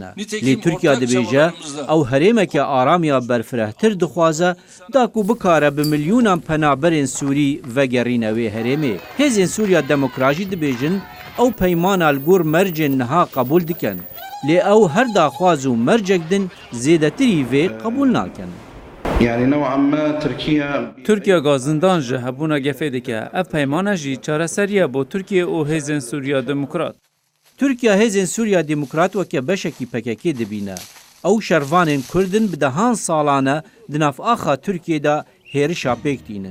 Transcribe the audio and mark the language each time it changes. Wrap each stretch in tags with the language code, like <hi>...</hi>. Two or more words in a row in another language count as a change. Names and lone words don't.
<ku>Lê Tirkiya dibêje ew herêmeke aramiya berfirehtir dixwaze da ku bikare bi milyûnan penaberên Sûrî vegerîne wê herêmê. Hêzên Sûriya Demokrat jî dibêjin ew peymana li gor mercên niha qebûl dikin. Lê ew her daxwaz û mercek din zêdetirî vê qebûl nakin.</ku> <ar>Yani نوعا ما تركيا</ar> <ku>Tirkiye gazindan ji hebûna gefê dike. Ev peymana jî çareseriya bo Tirkiye û hêzên Sûriya Demokrat. Tirkiya hêzên Sûriya Demokrat weke beşekî PKK dibîne. Ew şervanên Kurdin bi dehan salane di nav axa Tirkiye de hêrişa pêk dînin.</ku>